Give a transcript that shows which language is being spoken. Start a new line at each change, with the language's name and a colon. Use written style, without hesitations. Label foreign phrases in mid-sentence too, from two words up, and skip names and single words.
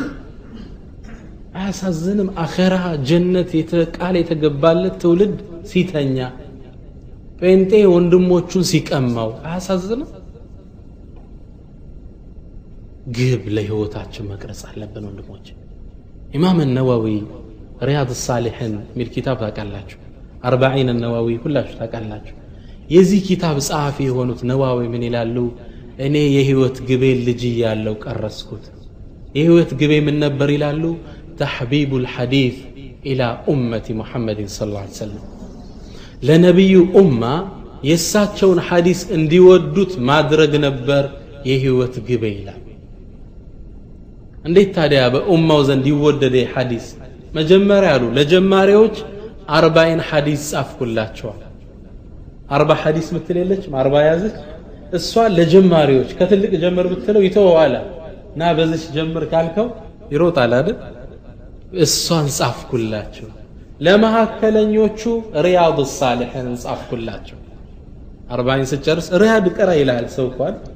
Amharic: አያሳዝንም አኺራ ጀነት የተቃለ የተገባለት ትውልድ ሲተኛ ጴንጤ ወንድሞቹን ሲቀማው አያሳዝንም ግብ ለህይወታችን መቅረጽ አለብን ወንድሞች ኢማም
Arabic: النووي رياض الصالحين
Amharic: ሚል ኪታብ ታቃላችሁ 40 النووي ሁላችሁ ታቃላችሁ የዚህ ኪታብ ጻፊ የሆኑት ነዋዊ ምን ይላሉ እኔ የህይወት ግቤ ልጅ ያለው ቀረስኩት የህይወት ግቤ ምን ነበር ይላሉ
Arabic: تحبيب الحديث الى امه محمد صلى الله عليه وسلم
Amharic: ለነብዩ ኡማ የሳቸውን ሐዲስ እንዲወዱት ማድረግ ነበር የህይወት ግቤ ይላል እንዴት ታዲያ በኡማው ዘንድ ይወደደ ሐዲስ መጀመሪያ ያሉ ለጀማሪዎች 40 ሐዲስ ጻፍኩላቸው 40 ሐዲስ ምትለለች 40 ያዘች እሷ ለጀማሪዎች ከትልቅ ጀመር ብትለው ይተዋዋላ ና በዚህ ጀምር ካልከው ይሮጣል አይደል እሷን ጻፍኩላቸው ለማከለኞቹ ሪያድ الصالحين ጻፍኩላቸው 40 ሲጨርስ ሪያድ ቀራ ይላል ሰው እንኳን